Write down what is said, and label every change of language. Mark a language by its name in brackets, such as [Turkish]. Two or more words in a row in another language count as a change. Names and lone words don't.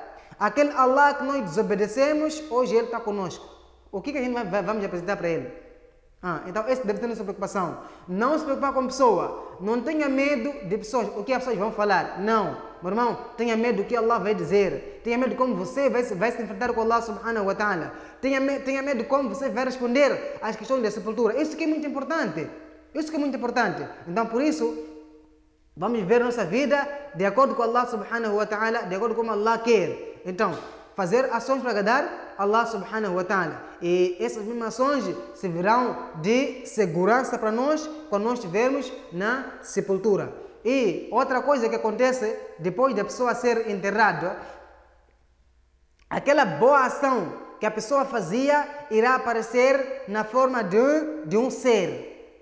[Portuguese] Aquele Allah que nós desobedecemos, hoje Ele está conosco. O que a gente vamos apresentar para Ele? Então essa deve ser a nossa preocupação. Não se preocupar com a pessoa. Não tenha medo de pessoas, o que as pessoas vão falar. Não, meu irmão, tenha medo do que Allah vai dizer. Tenha medo de como você vai se enfrentar com Allah [Arabic] سبحانه وتعالى. [Portuguese] Tenha medo de como você vai responder às questões da sepultura. Isso que é muito importante. Isso que é muito importante. Então por isso, vamos viver a nossa vida de acordo com Allah [Arabic] سبحانه وتعالى, [Portuguese] de acordo com como Allah quer. Então, fazer ações para agradar Allah [Arabic] سبحانه وتعالى. [Portuguese] E essas mesmas ações servirão de segurança para nós quando nós estivermos na sepultura. E outra coisa que acontece depois da pessoa ser enterrada, aquela boa ação que a pessoa fazia irá aparecer na forma de um ser.